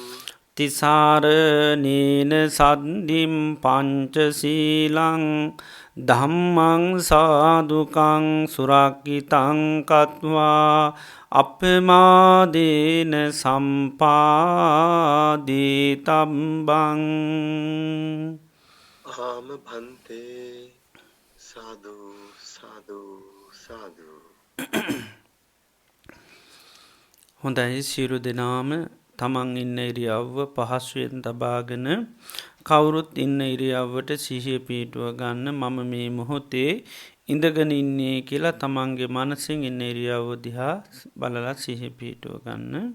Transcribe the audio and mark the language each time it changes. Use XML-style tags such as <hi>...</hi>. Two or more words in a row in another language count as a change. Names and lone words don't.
<pi>තිසරණේන සද්ධිම් පංචශීලං ධම්මං සාදුකං සුරක්ඛිතං කତ୍වා අපමාදේන සම්පාදී තබ්බං ආම භන්තේ සාදු සාදු සාදු</pi> <si>හොඳයි සියලු දෙනාම තමන් ඉන්න ඉරියව්ව පහසුවෙන් තබාගෙන කවුරුත් ඉන්න ඉරියව්වට සිහිය පිහිටුව ගන්න මම මේ මොහොතේ ඉඳගෙන ඉන්නේ කියලා තමන්ගේ මනසින් ඉන්න ඉරියව්ව දිහා බලලා සිහිය පිහිටුව ගන්න</si>